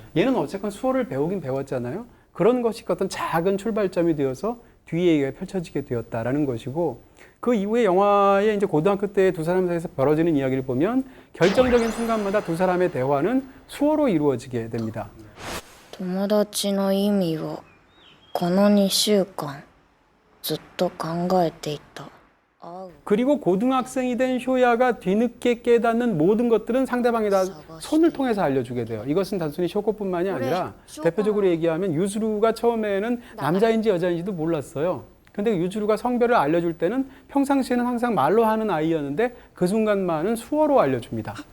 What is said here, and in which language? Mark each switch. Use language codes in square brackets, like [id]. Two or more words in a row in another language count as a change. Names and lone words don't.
[ko] 얘는 어쨌건 수어를 배우긴 배웠잖아요. 그런 것이 어떤 작은 출발점이 되어서 뒤에 얘기가 펼쳐지게 되었다라는 것이고 그 이후에 영화의 이제 고등학교 때 두 사람 사이에서 벌어지는 이야기를 보면 결정적인 순간마다 두 사람의 대화는 수어로 이루어지게 됩니다. [ja] 友達の意味をこの2週間ずっと考えていた。 [ko] 그리고 고등학생이 된 쇼야가 뒤늦게 깨닫는 모든 것들은 상대방이 다 손을 통해서 알려주게 돼요. 이것은 단순히 쇼코뿐만이 아니라 대표적으로 얘기하면 유즈루가 처음에는 남자인지 여자인지도 몰랐어요. 근데 유즈루가 성별을 알려줄 때는 평상시에는 항상 말로 하는 아이였는데 그 순간만은 수어로 알려줍니다.